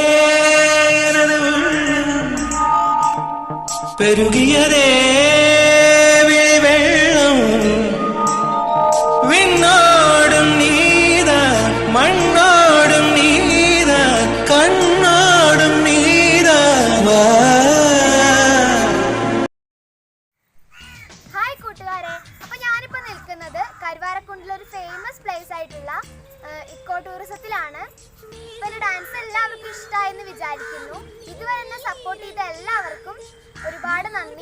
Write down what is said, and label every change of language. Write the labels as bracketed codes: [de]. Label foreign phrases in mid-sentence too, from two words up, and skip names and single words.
[ta] பெருகியதே வெள்ளம் விண்ணோடும் நீதான் மண்ணோடும் நீதான் கண்ணோடும் நீதான் [ml] ഹായ് കൂട്ടുകാരെ, അപ്പോൾ ഞാനിപ്പോൾ നിൽക്കുന്നത് കരുവാരക്കുണ്ടിലെ ഒരു [en] famous place [ml] ആയിട്ടുള്ള [en] eco tourism. [ml] ഇപ്പോൾ ഡാൻസ് എല്ലാവർക്കും ഇഷ്ടമായെന്ന് വിചാരിക്കുന്നു. ഇതുവരെ എന്നെ സപ്പോർട്ട് ചെയ്ത എല്ലാവർക്കും ഒരുപാട് നന്ദി.